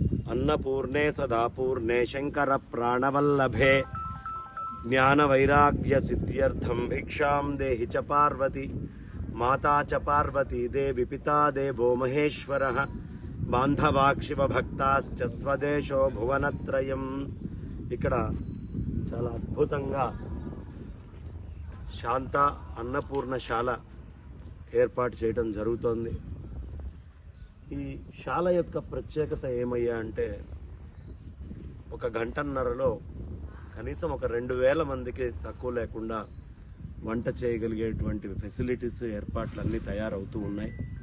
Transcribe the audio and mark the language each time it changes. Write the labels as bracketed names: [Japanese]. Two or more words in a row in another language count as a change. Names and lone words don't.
[Sanskrit] अन्नपूर्णे सदापूर्णे शंकर प्राणवल्लभे ज्ञानवैराग्य सिद्ध्यर्थं भिक्षां देहि च पार्वती माता च पार्वती देवी पिता देवो महेश्वरः बांधवाक्षिवभक्ताश्च स्वदेशो भुवनत्रयम्। [Telugu] ఇక్కడ చాలా అద్భుతంగా శాంత అన్నపూర్ణశాల ఏర్పాటు చేయడం జరుగుతోంది। ఈ శాల యొక్క ప్రత్యేకత ఏమయ్యా అంటే ఒక గంటన్నరలో కనీసం ఒక 2000 మందికి తక్కువ లేకుండా వంట చేయగలిగేటువంటి ఫెసిలిటీస్ ఏర్పాట్లన్నీ తయారవుతూ ఉన్నాయి।